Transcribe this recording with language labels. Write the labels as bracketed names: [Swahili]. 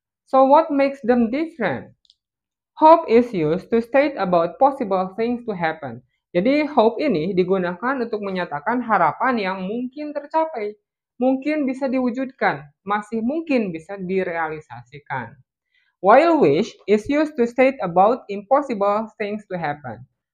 [English] So what makes them different? Hope is used to state about possible things to happen. [Indonesian] Jadi hope ini digunakan untuk menyatakan harapan yang mungkin tercapai, mungkin bisa diwujudkan, masih mungkin bisa direalisasikan. [English] While wish is used to state about impossible things to happen.